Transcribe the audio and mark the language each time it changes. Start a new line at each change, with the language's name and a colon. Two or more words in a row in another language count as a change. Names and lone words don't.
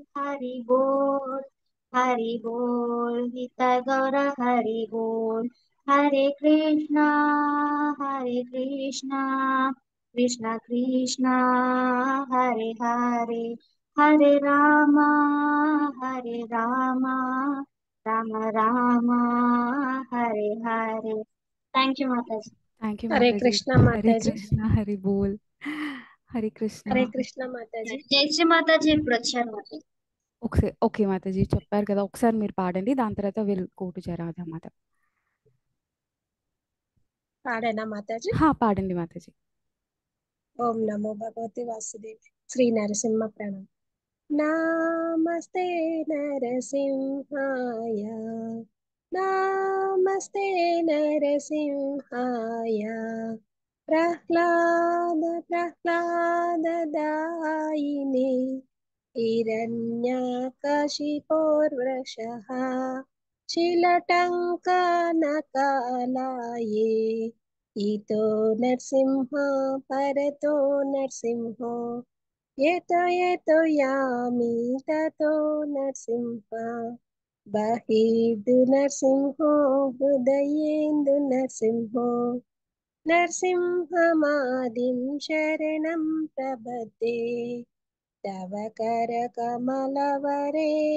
Sanskrit: निताय गौर हरि बोल हरे कृष्णा कृष्णा कृष्णा हरे हरे हरे रामा राम राम हरे हरे
English: thank you
Sanskrit: माताजी
English: thank you
Telugu: హరే మాతాజీ. కృష్ణ హరే మాతాజీ. కృష్ణ హరి బోల్. హరే కృష్ణ. హరే కృష్ణ మాతాజీ. జయశ్రీ మాతాజీ ఇప్పుడు వచ్చారు మాతాజీ. ఓకే మాతాజీ, చెప్పారు కదా, ఒకసారి మీరు పాడండి, దాని తర్వాత
English: will go to
Telugu: జరాధా మాత. పాడేనా మాతాజీ? పాడండి మాతాజీ.
Sanskrit: ఓం నమో భగవతి వాసుదేవి. శ్రీ నరసింహ ప్రణం. నమస్తే నరసింహాయ నమస్తే నరసింహాయ ప్రహ్లాదాయినే हिरण्यकशिपोर्वृषः शिलटङ्कनकालाये इतो नरसिंह परतो नरसिंहो यतो यामि ततो नरसिंह बहिर्दु नरसिंहो हृदयेन्दु नरसिंहो नरसिंहमादिं शरणं प्रपद्ये तव करकमलवरे